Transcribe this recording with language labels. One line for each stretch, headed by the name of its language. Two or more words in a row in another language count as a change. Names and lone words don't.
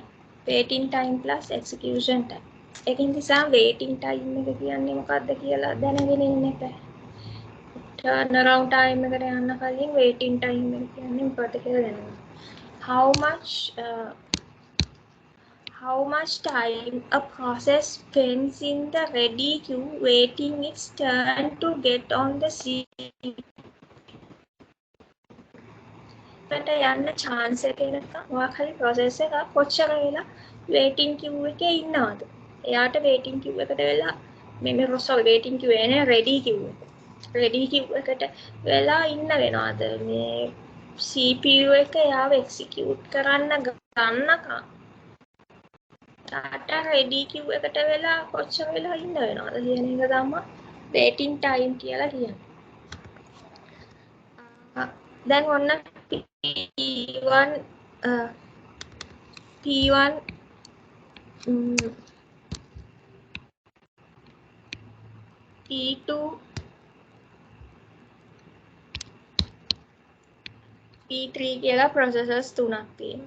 English: Waiting time plus execution time.
Sinhala: ඒකෙන් නිසා
English: waiting time
Sinhala: එක කියන්නේ මොකක්ද කියලා දැනගෙන ඉන්න එක.
English: Turnaround time
Sinhala: එකට යන්න කලින්
English: waiting time
Sinhala: එක කියන්නේ මොකක්ද කියලා දැනගන්න.
English: How much time a process spends in the ready queue waiting its turn to get on the CPU.
Sinhala: ට යන්න chance එක එනකම් මොකක් හරි process එකක් කොච්චර වෙලා
English: waiting queue
Sinhala: එකේ ඉන්නවද? එයාට
English: waiting queue
Sinhala: එකට වෙලා
English: waiting queue
Sinhala: එන්නේ
English: ready queue
Sinhala: එක.
English: ready queue
Sinhala: එකට වෙලා ඉන්න වෙනවද? මේ CPU එක එයාව execute කරන්න ගන්නකම් ඩාටා
English: ready queue
Sinhala: එකට වෙලා කොච්චර වෙලා ඉන්න වෙනවද කියන එක තමයි
English: waiting time
Sinhala: කියලා කියන්නේ. දැන් ඔන්න P1 P2 P3 කියලා processors තුනක් තියෙනවා.